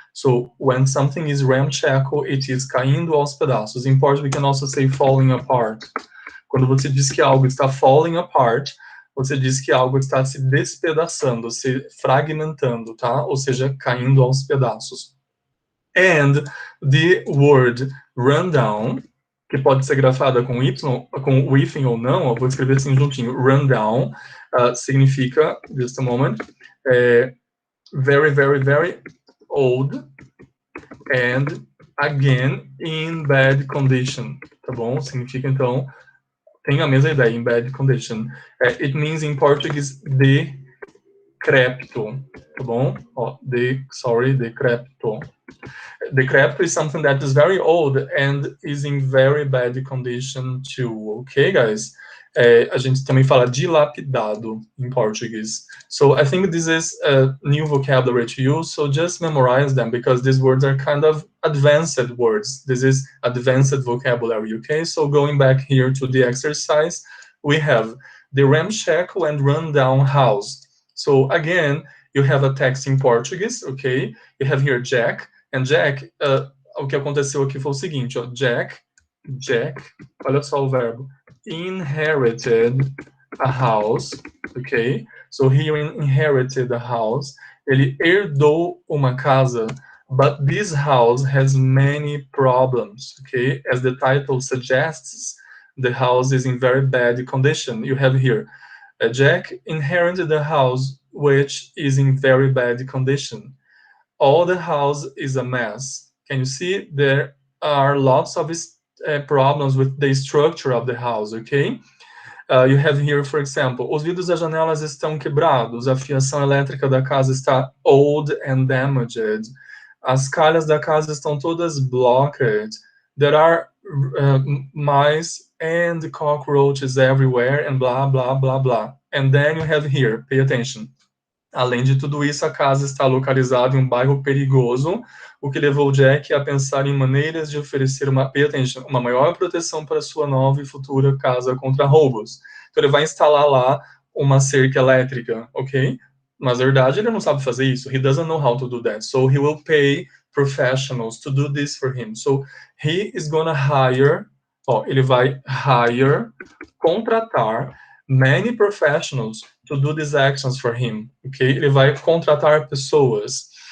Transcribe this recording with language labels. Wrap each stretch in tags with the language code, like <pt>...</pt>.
<en>So when something is ramshackle, it is</en> <pt>caindo aos pedaços.</pt> <en>In Portuguese, we can also say falling apart.</en> <pt>Quando você diz que algo está</pt> <en>falling apart,</en> <pt>você diz que algo está se despedaçando, se fragmentando, tá? Ou seja, caindo aos pedaços.</pt> <en>And the word rundown,</en> <pt>que pode ser grafada com y, com hífen ou não, eu vou escrever assim juntinho, rundown, significa,</pt> <en>just a moment, very, very, very old and again in bad condition,</en> <pt>tá bom? Significa então, tem a mesma ideia,</pt> <en>in bad condition. It means in Portuguese decrépito,</en> <pt>tá bom? Decrépito.</pt> <en>Decrépito is something that is very old and is in very bad condition too, okay, guys?</en> <pt>A gente também fala dilapidado</pt> <en>in Portuguese. So I think this is a new vocabulary to you, so just memorize them because these words are kind of advanced words. This is advanced vocabulary, okay? So going back here to the exercise, we have the ramshackle and rundown house. So again, you have a text in Portuguese, okay? You have here</en> <pt>Jack, and Jack, o que aconteceu aqui foi o seguinte, ó, Jack, olha só o verbo,</pt> <en>inherited a house, okay? So he inherited a house,</en> <pt>ele herdou uma casa,</pt> <en>but this house has many problems, okay? As the title suggests, the house is in very bad condition. You have here, Jack inherited a house which is in very bad condition. All the house is a mess. Can you see? There are lots of problems with the structure of the house, okay? You have here, for example,</en> <pt>os vidros das janelas estão quebrados, a fiação elétrica da casa está</pt> <en>old and damaged,</en> <pt>as calhas da casa estão todas</pt> <en>blocked, there are mice and cockroaches everywhere, and blah, blah, blah, blah. And then you have here, pay attention.</en> <pt>Além de tudo isso, a casa está localizada em um bairro perigoso, o que levou Jack a pensar em maneiras de oferecer uma maior proteção para sua nova e futura casa contra roubos. Então, ele vai instalar lá uma cerca elétrica, ok? Na verdade, ele não sabe fazer isso.</pt> <en>He doesn't know how to do that. So he will pay professionals to do this for him. So he is gonna hire,</en> <pt>ele vai</pt> <en>hire, contratar many professionals to do these actions for him, ok?</en> <pt>Ele vai contratar pessoas.</pt>